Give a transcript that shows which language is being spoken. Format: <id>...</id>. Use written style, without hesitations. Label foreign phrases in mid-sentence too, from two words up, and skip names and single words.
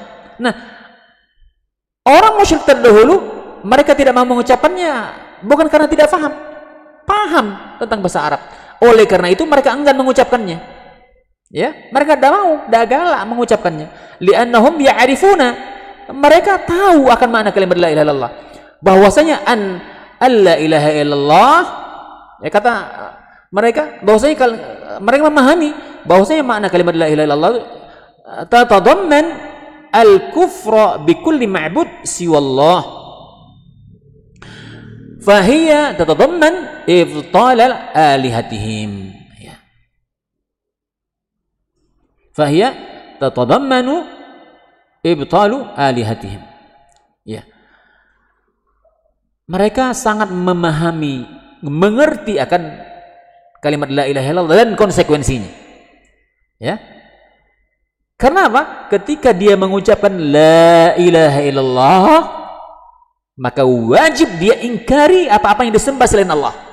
<id>Nah, orang musyrik terdahulu mereka tidak mau mengucapkannya bukan karena tidak paham, paham tentang bahasa Arab. Oleh karena itu mereka enggan mengucapkannya. Ya, mereka tidak mau, tidak galak mengucapkannya.</id> <ar>لأنهم يعرفون,</ar> <id>mereka tahu akan makna kalimat</id> <ar>لا إله إلا الله. Bahwasanya لا إله إلا الله,</ar> <id>ya kata mereka, bahwasanya mereka memahami bahwasanya makna kalimat</id> <ar>لا إله إلا الله تتضمن الكفر بكل معبود سوى الله. فهي تتضمن إبطال آلهتهم, ya. فهي تتضمن إبطال آلهتهم, ya.</ar> <id>Mereka sangat memahami, mengerti akan kalimat</id> <ar>لا إله إلا الله</ar> <id>dan konsekuensinya, ya. Karena apa? Ketika dia mengucapkan</id> <ar>لا إله إلا الله,</ar> <id>maka wajib dia ingkari apa-apa yang disembah selain Allah.</id>